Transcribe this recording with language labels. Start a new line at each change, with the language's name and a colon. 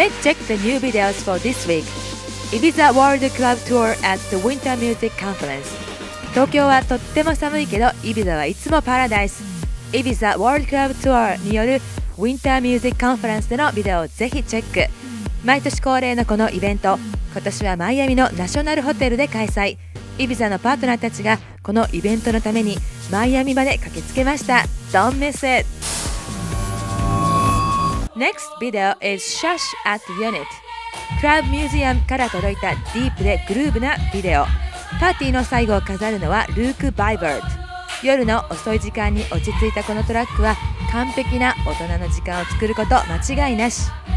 English: Let's check the new videos for this week. Ibiza World Club Tour at the Winter Music Conference.
Japanese: 東京はとっても寒いけど、イビザはいつもパラダイス。 Ibiza World Club Tour による Winter Music Conference でのビデオをぜひチェック。毎年恒例のこのイベント、今年はマイアミのナショナルホテルで開催。イビザのパートナーたちがこのイベントのためにマイアミまで駆けつけました。
English: Don't miss it! Next video is Shush at Unit.
Japanese: クラブミュージアムから届いたディープでグルーヴなビデオ。パーティーの最後を飾るのはルーク・バイバート。夜の遅い時間に落ち着いたこのトラックは完璧な大人の時間を作ること間違いなし。